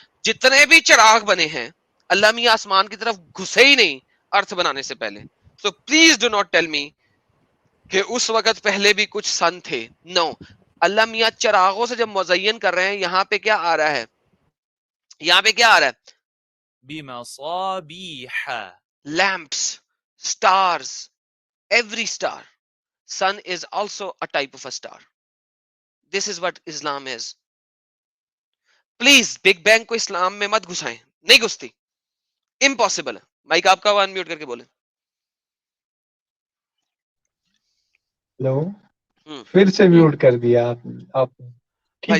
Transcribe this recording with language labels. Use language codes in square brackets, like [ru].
[ur] جتنے بھی چراغ بنے ہیں اللہ میاں آسمان کی طرف گھسے ہی نہیں ارتھ بنانے سے پہلے. [en] so please do not tell me [ur] کہ اس وقت پہلے بھی کچھ سن تھے. نو, اللہ میاں چراغوں سے جب مزین کر رہے ہیں, یہاں پہ کیا آ رہا ہے, یہاں پہ کیا آ رہا ہے, [ar] بمصابیح, [en] Lamps, stars, every star. Sun is also a type of a star. This is what Islam is. [ur] Please big bang کو اسلام میں مت گھسائیں, نہیں گھستی, امپاسبل ہے. مائک آپ کا ون میوٹ کر کے بولیں. ہلو, پھر سے میوٹ کر دیا آپ نے. بھائی